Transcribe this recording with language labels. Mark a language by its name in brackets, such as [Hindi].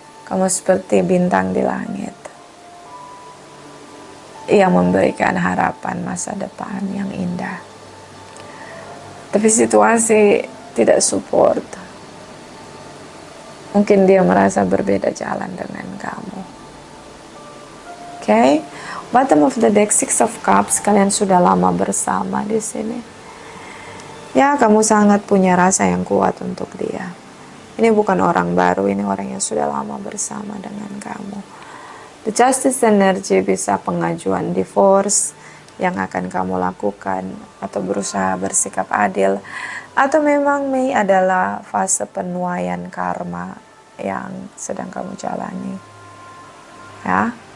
[Indonesian] Kamu seperti bintang di langit yang memberikan harapan masa depan yang indah. Tapi situasi tidak support. Mungkin dia merasa berbeda jalan dengan kamu. [English] Oke, bottom of the deck, 6 of Cups. [Indonesian] Kalian sudah lama bersama di sini. Ya, kamu sangat punya rasa yang kuat untuk dia. Ini bukan orang baru, ini orang yang sudah lama bersama dengan kamu. [English] The Justice energy [Indonesian] bisa pengajuan divorce yang akan kamu lakukan, atau berusaha bersikap adil, atau memang Mei adalah fase penuaian karma yang sedang kamu jalani. Ya.